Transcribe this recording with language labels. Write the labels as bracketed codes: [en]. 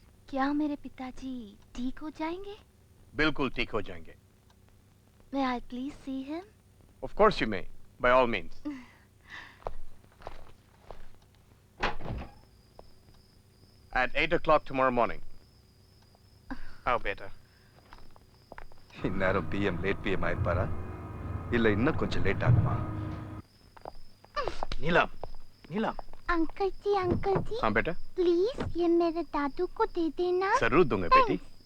[hi] क्या मेरे पिताजी ठीक हो जाएंगे? बिल्कुल ठीक हो जाएंगे. [en] May I please see him? Of course you may, by all means. At 8 o'clock tomorrow morning. How better? [ta] இந்நேரம் பிஎம் லேட் பிஎம் ஆயிருப்பாரா, இல்ல இன்னும் கொஞ்சம் லேட் ஆகுமா? நீலம், நீலம். [hi] अंकल जी हाँ बेटा, प्लीज ये मेरे दादू को दे देना. जरूर दूंगा बेटी.